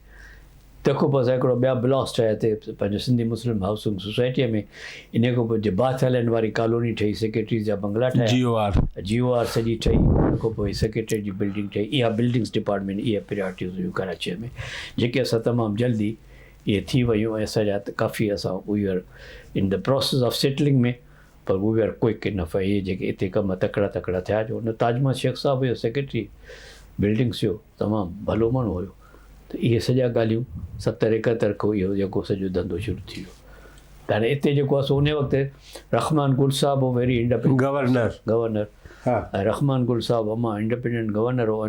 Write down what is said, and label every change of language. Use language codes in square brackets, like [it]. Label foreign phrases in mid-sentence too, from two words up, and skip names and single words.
[sd] तंहिंखां पोइ असां हिकिड़ो ॿिया ब्लॉक्स ठाहिया हिते पंहिंजो सिंधी मुस्लिम हाउसिंग सोसाइटीअ में। इन खां पोइ बाथ हलन वारी कॉलोनी ठही, सेक्रेटरीज़ जा बंगला ठहिया, GOR सॼी ठही। उन खां पोइ सेक्रेटरी जी बिल्डिंग ठही। इहा बिल्डिंग्स डिपार्टमेंट इहा प्रियोरिटीज़ हुयूं कराचीअ में, जेके असां तमामु जल्दी इहे थी वियूं ऐं असांजा काफ़ी असां [en] we are in the process of settling [sd] में, पर [en] we are quick enough. [sd] इहे जेके हिते कम तकड़ा थिया, जो हुन ताजमहल शेख साहब हुयो सेक्रेटरी बिल्डिंग्स जो, तमामु भलो माण्हू हुयो, त इहे सॼा ॻाल्हियूं 70-71 खां इहो जेको सॼो धंधो शुरू थी वियो। त हाणे हिते जेको आहे सो उन वक़्तु रहमान गुल साहिबु हो [en] very independent governor [sd] ऐं रहमान गुल साहिबु अमा [en] independent governor [sd] हो।